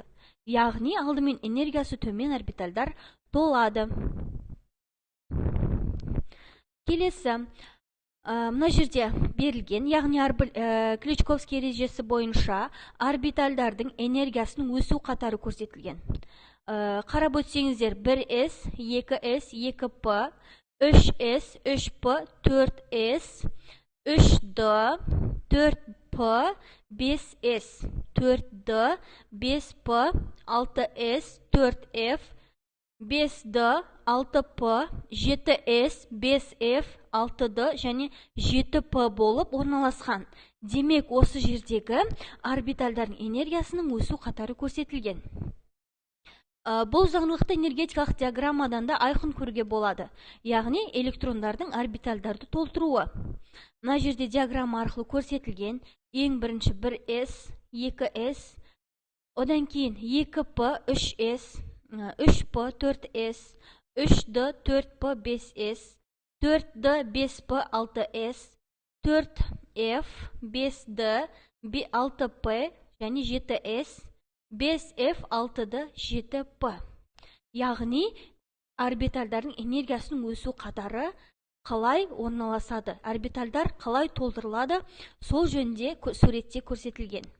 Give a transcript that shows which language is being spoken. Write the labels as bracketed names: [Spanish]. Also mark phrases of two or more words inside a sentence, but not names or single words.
[Kazakh] Яғни алдымен энергиясы төмен орбитальдар толады. Келесі, мына жерде берілген, яғни Кричковский ережесі бойынша орбитальдардың энергиясының өсу қатары көрсетілген. Қарап өтсеңіздер, 1s, 2s, 2p, 3s, 3p, 4s, 3d, 4p, 5s, 4d, 5p, 6s, 4f, 5d, 6p, 7s, 5f, 6d және 7p болып орналасқан. Демек, осы жердегі орбитальдардың энергиясының өсу қатары көрсетілген. Бұл заңдылықты энергетикалық диаграммадан да айқын көруге болады. Яғни электрондардың орбитальдарды толтыруы. Мына жерде диаграмма арқылы көрсетілген. Ең бірінші 1s, 2s, одан кейін 2p, 3s, 3p, 4s, 3d, 4p, 5s, 4d, 5p, 6s, 4f, 5d, 6p және 7s, 5f, 6d, 7p. Яғни, орбитальдардың энергиясының өсу қатары қалай орналасады, орбитальдар қалай толтырылады, сол жөнінде суретте көрсетілген.